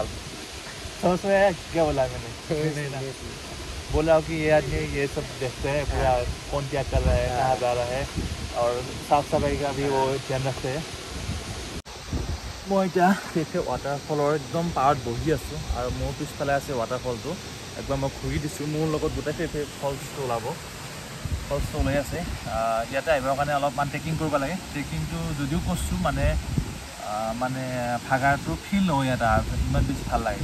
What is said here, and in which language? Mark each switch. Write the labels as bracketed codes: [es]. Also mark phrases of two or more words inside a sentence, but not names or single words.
[hi] क्या बोला मैंने, बोला कि ये आदमी ये सब देखते हैं पूरा, कौन क्या कर रहा है, कहाँ जा रहा है, और साफ सफाई का भी वो ध्यान रखते हैं। [as] মই এতিয়া ফে ৱাটাৰফলৰ একদম পাৰত বহি আছোঁ আৰু মোৰ পিছফালে আছে ৱাটাৰফলটো। একবাৰ মই ঘূৰি দিছোঁ, মোৰ লগত গোটেই ফে ফলছটো ওলাই আছে। ইয়াতে আহিবৰ কাৰণে অলপমান ট্ৰেকিং কৰিব লাগে। ট্ৰেকিংটো যদিও কৰিছোঁ মানে ভাগাৰটো ফিল নহয় ইয়াতে, ইমান বেছি ভাল লাগে।